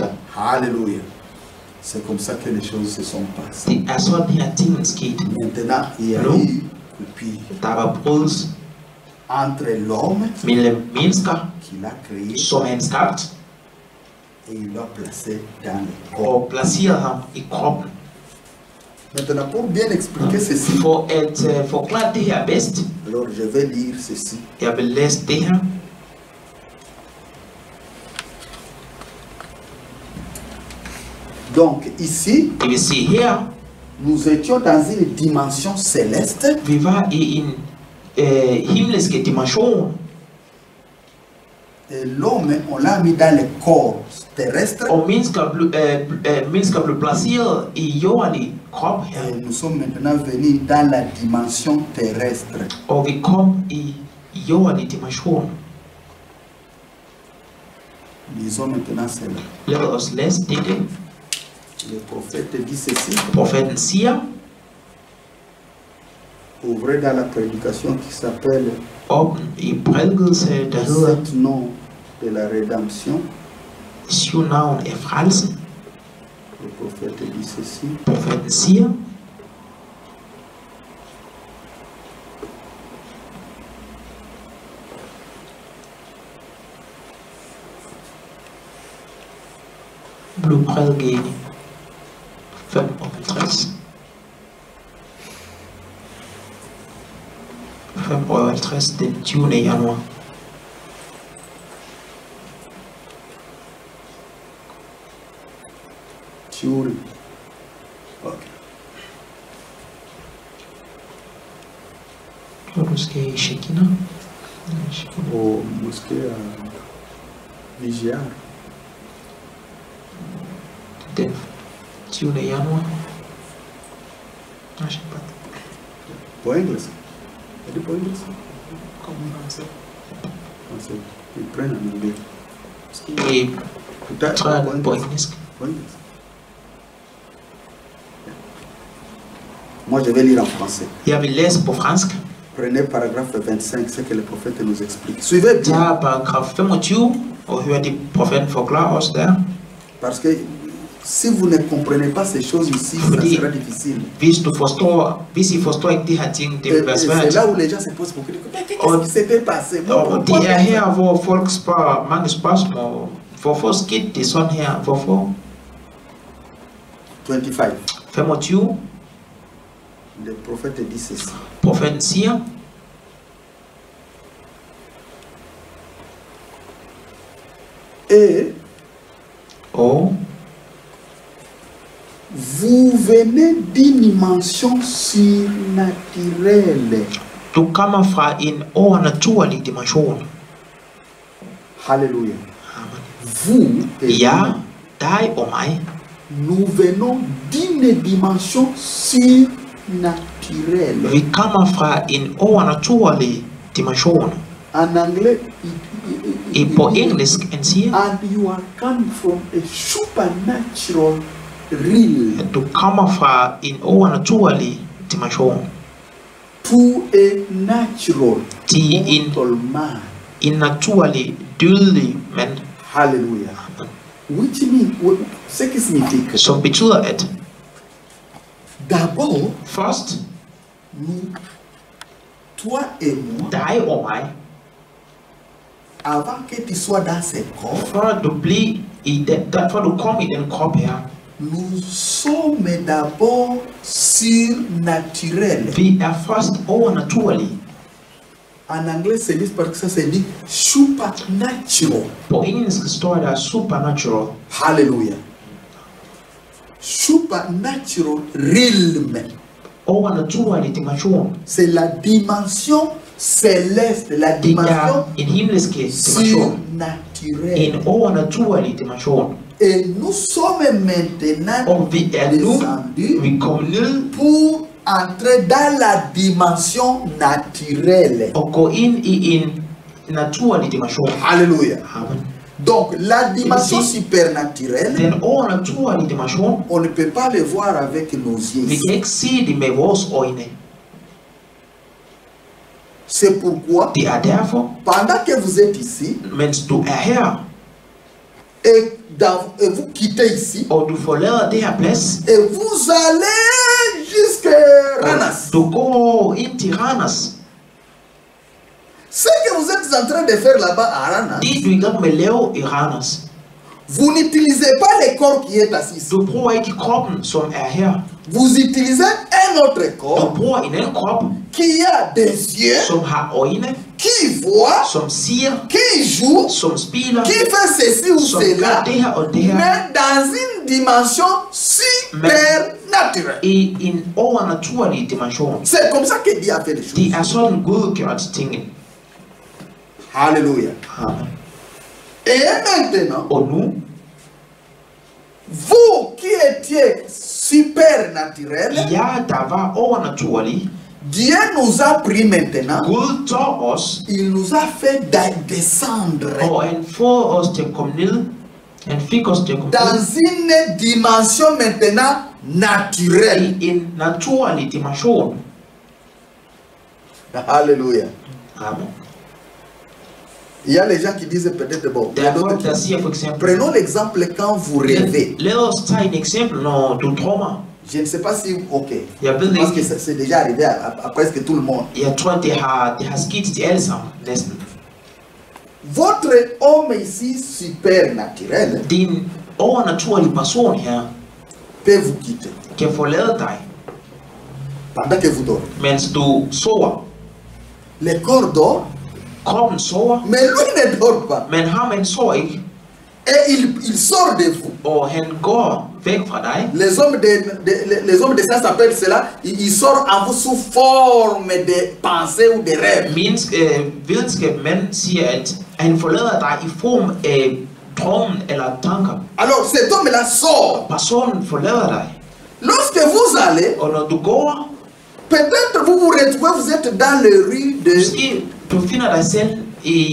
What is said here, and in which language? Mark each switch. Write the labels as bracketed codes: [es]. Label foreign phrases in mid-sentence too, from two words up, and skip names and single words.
[fr] Alléluia. C'est comme ça que les choses se sont passées. [da] Det er sådan her tingene skete. [fr] Maintenant, il y a Non. eu coupure [da] Der var brydes [fr] entre l'homme [da] mellem mennesker, [fr] qu'il a créé [da] som han skabt, [fr] et il l'a placé dans le corps. [da] og placerede ham i kroppen. [fr] Maintenant, pour bien expliquer ceci, [da] For at forklare det her bedst, [fr] alors je vais lire ceci. [da] jeg vil læse det her. [fr] Donc ici, [da] Det vil sige her, [fr] nous étions dans une dimension céleste, [da] vi var i en himmelske dimension, [fr] Et l'homme, on l'a mis dans le corps terrestre. [da] Og mennesker blev placeret i jordelig krop her. [fr] Et nous sommes maintenant venus dans la dimension terrestre. [da] Og vi kom i jordelig dimension. [fr] Lisons maintenant cela. [da] Lad os læse dette. [fr] Le prophète dit ceci. [da] Profeten siger, [fr] Ouvrez dans la prédication qui s'appelle [da] åbn i prædikelse, der hedder [fr] 7 noms de la rédemption. [da] 7 navn af frelsen. [fr] Le prophète dit ceci. [da] Profeten siger, blev prædiket i 55. 55 den 20. januar. [fr] Théorie. Ok. [da] Og du skal i Shekinah. [fr] Au mosquée à Vigiar. [da] Den 20. januar. Jeg pas. [fr] Pour inglês. É de pour inglês. Comme français. Français. Ils prennent en anglais. [da] I [fr] Peut-être [da] træet [fr] pour [da] på [fr] inglês. [da] engelsk. [fr] Pour inglês. Moi, je vais lire en français. [da] Jeg vil læse på fransk. [fr] Prenez paragraphe 25, ce que le prophète nous explique. Suivez bien. [da] Tag paragraf 25 og hør det profeten forklarer os der. [fr] Parce que si vous ne comprenez pas ces choses ici, ça [da] Fordi [fr] sera difficile. [da] Hvis I forstår ikke de her ting, det vil være [fr] Et [da] svært. [fr] c'est là où les gens se posent beaucoup de questions. Qu'est-ce qui s'est passé? [da] Og det er her, hvor folk spørger mange spørgsmål. Hvorfor skete det sådan her? Hvorfor? 25. 25. [fr] Le prophète dit ceci. [da] Profeten siger, [fr] Et [da] og [fr] vous venez d'une dimension surnaturelle. [da] du kommer fra en overnaturlig dimension. [fr] Alléluia. [da] Amen. [fr] Vous et [da] Ja, [fr] moi, [da] dig og mig, [fr] nous venons d'une dimension surnaturelle. [da] vi kommer fra en overnaturlig dimension. [fr] En anglais, [da] På engelsk, han siger, [en] and you are coming from a supernatural realm [da] at du kommer fra en overnaturlig dimension [en] to a natural [da] til en [en] mortal man. [da] naturlig, dødelig mand. [en] Hallelujah. Which means, [fr] ce qui signifie que [da] Som betyder, at [fr] d'abord, [da] først [fr] nous, toi et moi, [da] dig og mig, [fr] avant que tu sois dans ce corps, [da] før du bliver i den, før du kommer i den krop her, [fr] nous sommes d'abord surnaturels. [da] vi er først overnaturlige. [fr] En anglais, c'est dit parce que ça se dit supernatural. [da] På engelsk står der supernatural. [en] Hallelujah. Supernatural realm. [da] Overnaturlig dimension. [fr] C'est la dimension céleste, la [da] Det [fr] dimension [da] er en himmelsk dimension. [fr] surnaturelle. [da] En overnaturlig dimension. [fr] Et nous sommes maintenant [da] Og vi er nu, [fr] descendus [da] vi kommer ned [fr] pour entrer dans la dimension naturelle. [da] og gå ind i en naturlig dimension. [fr] Alléluia. [da] Amen. [fr] Donc la dimension [da] Ici, [fr] supernaturelle, [da] den overnaturlige dimension, [fr] on ne peut pas le voir avec nos yeux. [da] vi kan ikke se det med vores øjne. [fr] C'est pourquoi, [da] Det er derfor, [fr] pendant que vous êtes ici, [da] mens du er her, [fr] et vous quittez ici, [da] og du forlader det her plads, [fr] et vous allez jusqu'à Ranas. [da] du går ind til Randers. [fr] Ce que vous êtes en train de faire là-bas à Ranas, [da] Det du er i gang med at lave i Randers, [fr] vous n'utilisez pas le corps qui est assis ici. [da] du bruger ikke kroppen, som er her. [fr] Vous utilisez un autre [da] Du [fr] corps [da] bruger en anden krop, [fr] qui a des yeux, [da] som har øjne, [fr] qui voit, [da] som siger, [fr] qui joue, [da] som spiller, [fr] qui fait ceci ou [da] som [fr] cela, [da] gør det her og det her, [fr] mais dans une dimension supernaturelle. [da] i en overnaturlig dimension. [fr] C'est comme ça que Dieu a fait les [da] Det [fr] choses. [da] er sådan Gud gjort tingene. [fr] Alléluia. [da] Amen. [fr] Et maintenant, [da] Og nu, [fr] vous qui étiez supernaturel, [da] jer der var overnaturlige, [fr] Dieu nous a pris maintenant, [da] Gud tog os, [fr] il nous a fait descendre [da] og han får os til at komme ned. Han fik os til at komme ned [fr] dans une dimension maintenant naturelle. [da] i en naturlig dimension. [fr] Alléluia. [da] Amen. [fr] Il y a les gens qui disent peut-être, bon, [da] Der er folk, der siger for eksempel, [fr] prenons l'exemple quand vous rêvez. [da] lad os tage et eksempel, når du drømmer. [fr] Je ne sais pas si, ok, [da] Jeg ved [fr] parce que [da] ikke, [fr] c'est déjà arrivé à presque tout le monde. [da] jeg tror, det har sket til alle sammen, næsten. [fr] Votre homme ici supernaturel [da] Din overnaturlige person her [fr] peut vous quitter [da] kan forlade dig, [fr] pendant que vous dormez. [da] mens du sover. [fr] Le corps dort, [da] Kroppen sover, [fr] mais lui ne dort pas. [da] men ham han sover ikke, [fr] Et il sort de vous. [da] og han går væk fra dig. [fr] Les hommes de ça s'appellent cela, il sort en vous sous forme de pensée ou de rêve. [da] Videnskabsmænd siger, at han forlader dig i form af drømmen eller tanker. [fr] Alors cet homme-là sort. [da] Personen forlader dig, [fr] Lorsque vous allez, [da] og når du går, [fr] peut-être vous vous retrouvez, vous êtes dans les rues de [da] måske du finder dig selv i